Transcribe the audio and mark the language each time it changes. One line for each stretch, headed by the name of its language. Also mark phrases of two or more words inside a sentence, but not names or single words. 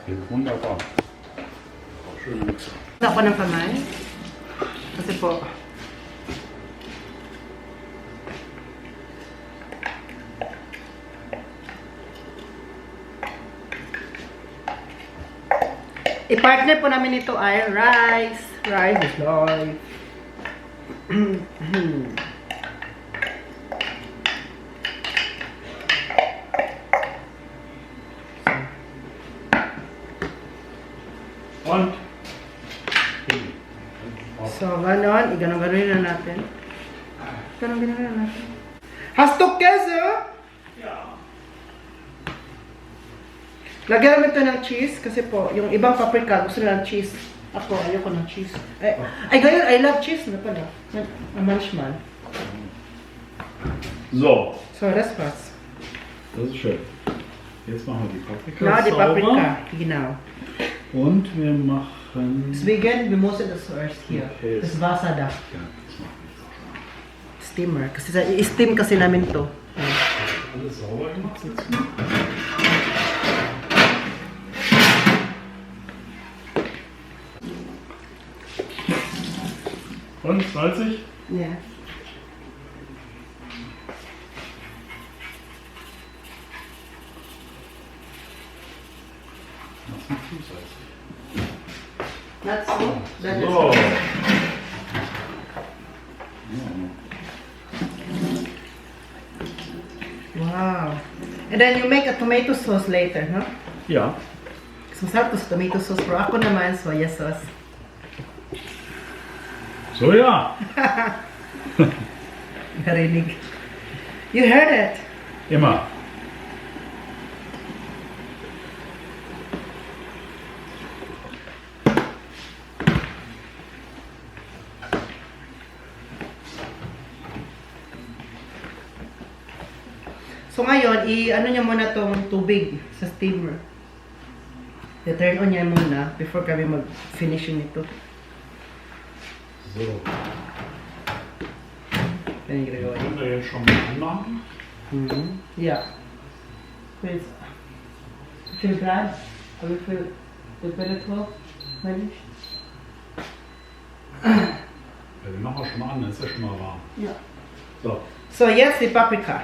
German: Geht wunderbar. Schön Mixer.
Filipino: Ako ng kamay. Kasi po, i-partner po namin ito ay rice.
English: Rice is life.
German: Und?
Filipino: So, ganon. I-ganon-ganon na natin. Ganon-ganon na natin.
German: Hast du Käse? Ja.
Filipino: Lagyan namin ito ng cheese kasi po, yung ibang paprika gusto nila ng cheese. Ako, ayoko ng cheese. Ay, ganyan,
English: I love cheese
Filipino: na pala.
German: Manchmal. So, So, das war's. das ist schön. Jetzt machen wir die Paprika Na, die sauber. Paprika. Genau. Und wir machen... Deswegen, wir müssen das zuerst hier. Okay. Das Wasser da. Ja, das machen wir jetzt auch schon.
English: Steamer.
Filipino: Kasi i-steam kasi namin to.
German: Alles sauber gemacht jetzt? Und, salzig?
English: Yeah.
German: Das ist nicht zu salzig.
English: Not so. That is So. Wow. And then you make a tomato sauce later, no?
German: Ja. So,
Filipino: masarap to sa
English: tomato sauce.
Filipino: Pero ako naman,
English: soya sauce.
German: So, ja.
Filipino: Narinig.
English: You heard it.
German: Immer.
Filipino: So ngayon, i-ano niya muna tong tubig sa steamer. I-turn on niya muna before kami mag-finishing nito. So. Yan yung ginagawa niya.
German: Können wir jetzt schon mal anmachen?
English: Yeah. Please.
German: Wie viel Grad? Wie viel Temperatur? Mensch? mach auch schon mal an, das ist ja schon mal warm. Ja. So, So, jetzt die Paprika.